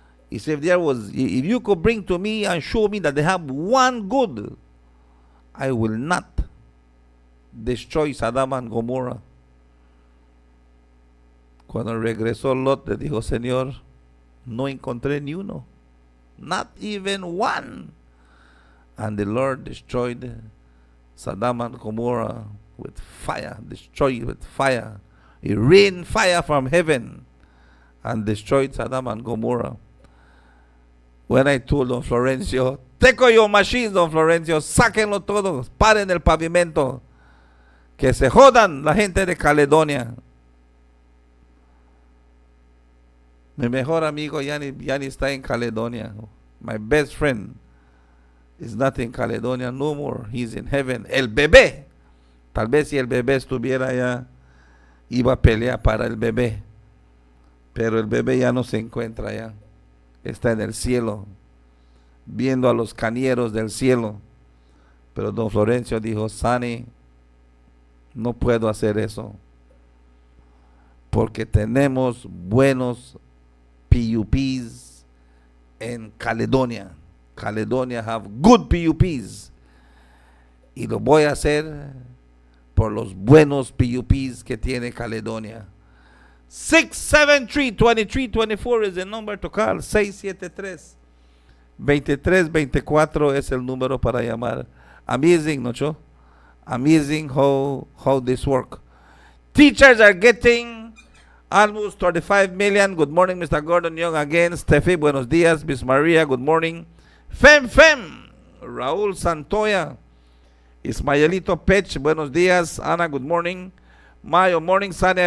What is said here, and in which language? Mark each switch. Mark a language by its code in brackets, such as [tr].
[en] He said, if you could bring to me and show me that they have one good, I will not destroy Sodoma and Gomorra. [es] Cuando regresó Lot, le dijo, Señor, no encontré ni uno, [en] not even one. And the Lord destroyed Sodoma and Gomorrah with fire, destroyed with fire. He rained fire from heaven and destroyed Sodoma and Gomorrah. When I told Don Florencio, [es] take your machines, Don Florencio, sáquenlo todo, paren el pavimento, que se jodan la gente de Caledonia. Mi mejor amigo ya ni está en Caledonia. [en] My best friend is not in Caledonia no more. He's in heaven. [es] El bebé, tal vez si el bebé estuviera allá, iba a pelear para el bebé. Pero el bebé ya no se encuentra allá. Está en el cielo, viendo a los cañeros del cielo. Pero Don Florencio dijo, Sani, no puedo hacer eso, porque tenemos buenos PUPs en Caledonia. [en] Caledonia have good PUPs. [es] Y lo voy a hacer por los buenos PUPs que tiene Caledonia. [en] 673-2324 is the number to call. 673-2324 [es] es el número para llamar. [en] Amazing, Nocho. Amazing how this work. Teachers are getting almost 35 million. Good morning, Mr. Gordon Young again. Steffi, [es] buenos días. [en] Miss Maria, good morning. Fem, Raúl Santoya. Ismaelito Pech, [es] buenos dias. [en] Ana, good morning. Mayo, morning, Sunday.